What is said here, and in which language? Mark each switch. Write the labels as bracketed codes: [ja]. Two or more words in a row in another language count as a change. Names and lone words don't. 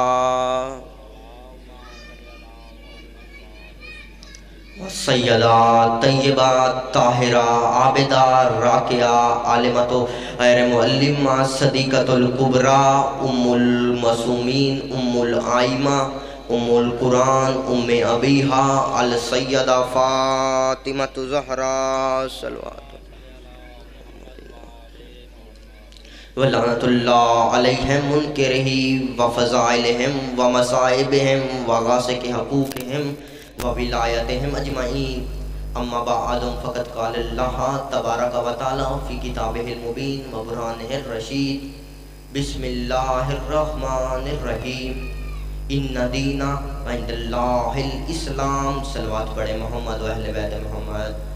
[ar] سیدات طیبات طاہرہ عابدات راکعہ عالمۃ غیر معلمہ صدیقۃ الکبریٰ ام المعصومین ام الائمہ ام القرآن ام ابیہا السیدہ فاطمۃ الزہراء صلوات ولعنۃ اللہ علیہم منکرہ وفضائلہم ومصائبہم وغاسق حقوقہم وولایتہم اجمعین اما بعد فقد قال اللہ تبارک و تعالی فی کتابہ المبین وبرہانہ الرشید بسم اللہ الرحمن الرحیم ان دین عند اللہ الاسلام [ur] صلوات پڑھے محمد و اہل بیت محمد۔